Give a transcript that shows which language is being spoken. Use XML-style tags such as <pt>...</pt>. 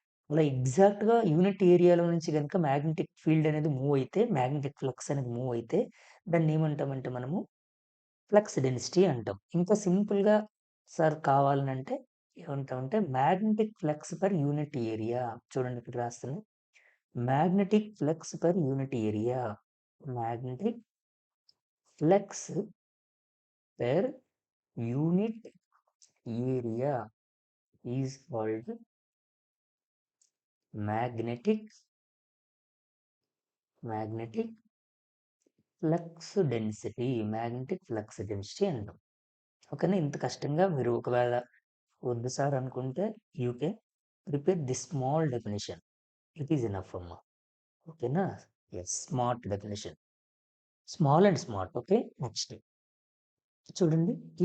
<te>అలా ఎగ్జాక్ట్‌గా యూనిట్ ఏరియాలో నుంచి గనుక మ్యాగ్నెటిక్ ఫీల్డ్ అనేది మూవ్ అయితే, మ్యాగ్నెటిక్ ఫ్లక్స్ అనేది మూవ్ అయితే దాన్ని ఏమంటామంటే మనము ఫ్లక్స్ డెన్సిటీ అంటాం. ఇంకా సింపుల్‌గా సార్ కావాలనంటే ఏమంటామంటే magnetic flux per unit area. చూడండి ఇక్కడ రాస్తున్నా. Magnetic flux per unit area.</te> <en>Magnetic flux per unit area is called magnetic flux density.</en> <te>Magnetic flux density అంటాం. ఓకేనా? ఇంత కష్టంగా మీరు ఒకవేళ వద్దు సార్ అనుకుంటే</te> <en>You can prepare this small definition. It is enough</en> <te>అమ్మా. ఓకేనా?</te> <en>Yes smart definition. Small and smart. Okay.</en> <te>Next చూడండి.</te>